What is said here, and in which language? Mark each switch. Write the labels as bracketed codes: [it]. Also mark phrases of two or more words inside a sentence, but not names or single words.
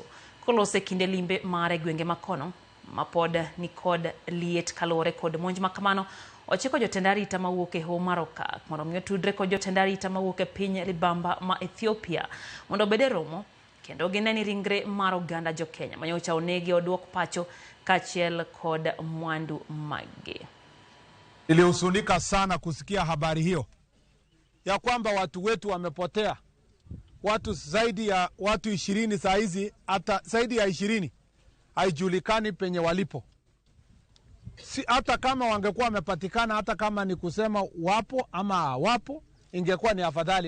[luo] Kolose kinde limbe mare gwenge makono mapod ni kod liet kalore kod monj makamano ochiko jotend arita mawuok e Hoho mar Okak mondo omi otudre kod jotend arita mawuok e piny libamba ma Ethiopia mondo obede romo kendo gineni ringre mar oganda jo Kenya manyocha onegi oduok pacho kachiel kod mwandu mage. [sw] Nilihuzunika sana kusikia habari hiyo ya kwamba watu wetu wamepotea. Watu zaidi ya watu 20 saa hizi, hata zaidi ya 20 haijulikani penye walipo. Hata kama wangekuwa wamepatikana, hata kama ni kusema wapo ama wapo, ingekuwa ni afadhali.